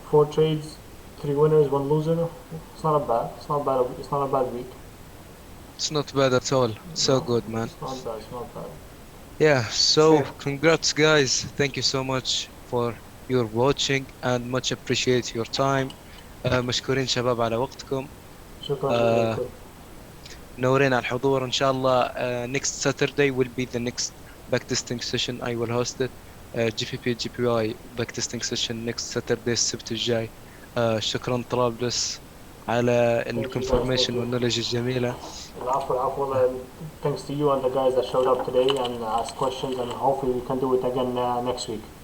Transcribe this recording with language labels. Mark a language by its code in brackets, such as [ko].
[en] 4 trades, 3 winners, 1 loser. It's not a bad. It's not bad. It's not a bad week. it's not bad at all. So No, good, man. It's not bad. It's not bad. Yeah, so Sure. congrats, guys. Thank you so much for your watching and much appreciate your time. [ar] مشكورين شباب على وقتكم. شكرا لكم. نورين على الحضور إن شاء الله. [en] Next Saturday will be the next backtesting session. I will host it. GPP GPY backtesting session next Saturday [ar] السبت الجاي. شكرا طرابلس على الكونفرميشن والنولج الجميلة. العفو. [en] Thanks to you and the guys that showed up today and asked questions, and hopefully we can do it again next week.